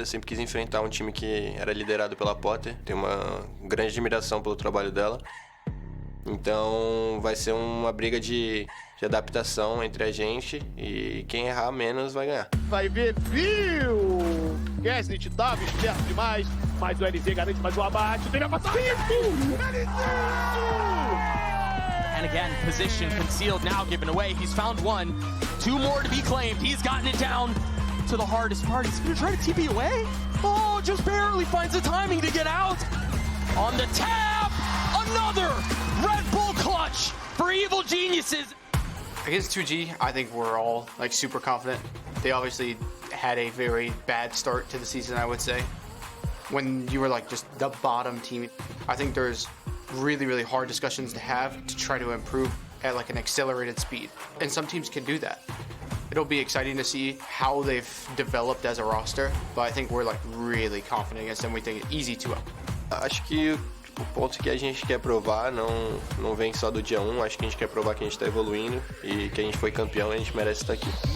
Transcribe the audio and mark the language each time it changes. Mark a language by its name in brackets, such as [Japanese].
[Portuguese] Eu sempre quis enfrentar um time que era liderado pela Potter. Tenho uma grande admiração pelo trabalho dela. Então vai ser uma briga de adaptação entre a gente e quem errar menos vai ganhar. Vai ver, viu? Gaslit tava esperto demais, mas o LZ garante mais um abate. Tem a passagem. [English] And again, position concealed, now given away. He's found one. 2 more to be claimed. He's gotten it down to the hardest part. He's gonna try to TP away. Oh, just barely finds the timing to get out. On the tap, another Red Bull clutch for Evil Geniuses. Against 2G, I think we're all like super confident. They obviously had a very bad start to the season, I would say. When you were like just the bottom team, I think there's really hard discussions to have to try to improve at like an accelerated speed. And some teams can do that. It'll be exciting to see how they've developed as a roster, but I think we're like really confident against them. We think it's easy to. [Portuguese] Acho que o ponto que a gente quer provar não vem só do dia 1. Acho que a gente quer provar que a gente está evoluindo e que a gente foi campeão e a gente merece estar aqui.